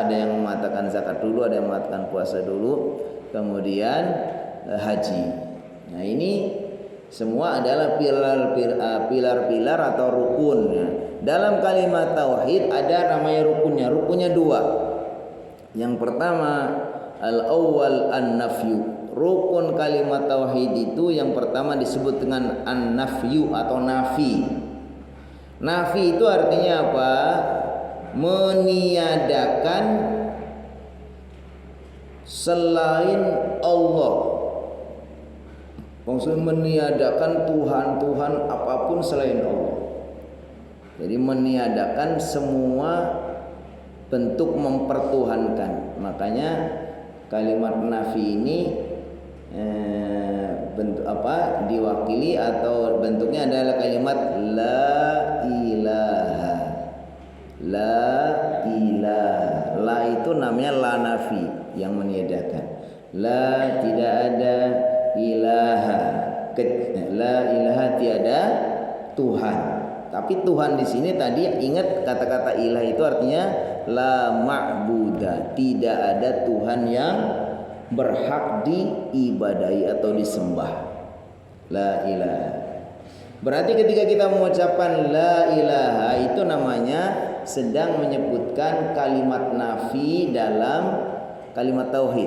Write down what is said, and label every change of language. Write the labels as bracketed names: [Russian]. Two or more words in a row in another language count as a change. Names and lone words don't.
[Indonesian] Ada yang mengatakan zakat dulu, ada yang mengatakan puasa dulu, kemudian haji. Nah, ini semua adalah pilar-pilar atau rukun. Dalam kalimat tauhid ada namanya rukunnya. Rukunnya 2. Yang pertama [Arabic] al-awwal an-nafyu. [Indonesian] Rukun kalimat tauhid itu yang pertama disebut dengan an-nafyu atau nafi. Nafi itu artinya apa? Meniadakan selain Allah. Maksudnya meniadakan Tuhan apapun selain Allah. Jadi meniadakan semua bentuk mempertuhankan. Makanya kalimat nafi ini bentuk apa? Diwakili atau bentuknya adalah kalimat [Arabic] la ilaha. La ilaha. [Indonesian] La itu namanya la nafi, yang meniadakan. La tidak ada, ilaha. [Arabic] La ilaha [Indonesian] tiada Tuhan. Tapi Tuhan di sini tadi ingat kata-kata ilah itu artinya [Arabic] la ma'budah, [Indonesian] tidak ada Tuhan yang berhak diibadahi atau disembah. [Arabic] La ilaha. [Indonesian] Berarti ketika kita mengucapkan [Arabic] la ilaha [Indonesian] itu namanya sedang menyebutkan kalimat nafi dalam kalimat tauhid.